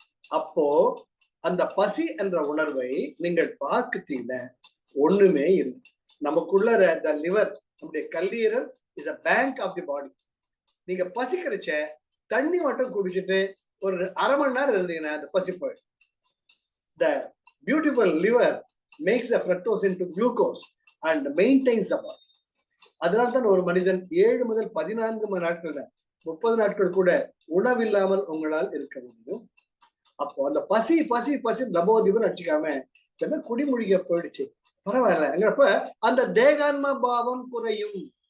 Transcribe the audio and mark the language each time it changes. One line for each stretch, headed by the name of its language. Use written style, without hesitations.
Tamil: அப்போ அந்த பசி என்ற உணர்வை நீங்கள் பார்க்கத்தீங்கன்னா ஒண்ணுமே இல்லை. நமக்குள்ள லிவர், நம்முடைய கல்லீரல்
English: Is a bank of the body.
Tamil: நீங்க பசிக்கிறச்ச தண்ணி மட்டும் குடிச்சிட்டு ஒரு அரை மணி நேரம் இருந்தீங்கன்னா அந்த பசி போயிடும்.
English: The beautiful liver makes the fructose into glucose and maintains the body.
Tamil: அதனால தான் ஒரு மனிதன் 7 முதல் 14 நாட்கள், 30 நாட்கள் கூட உணவில்லாமல் உங்களால் இருக்க முடியும். அப்போ அந்த பசி பசி பசி லபோதிபம் அடிச்சுக்காம குடிமொழிக போயிடுச்சு, பரவாயில்லங்கிறப்ப அந்த தேகான்ம பாவம் குறையும்.